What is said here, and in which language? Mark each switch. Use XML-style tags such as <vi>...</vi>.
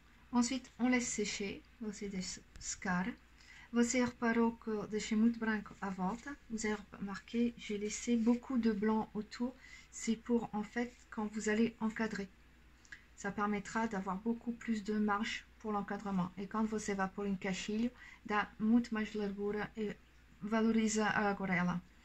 <fr>Ensuite, on laisse sécher,</fr> <pt>você deixa secar. Você reparou que eu deixei muito branco à volta.</pt> <fr>Vous avez remarqué, j'ai laissé beaucoup de blanc autour. C'est pour, en fait, quand vous allez encadrer. Ça permettra d'avoir beaucoup plus de marge por l'encadrement.</fr> <pt>E quando você vai pôr em caixilho, dá muito mais largura e valoriza a aguarela.</pt>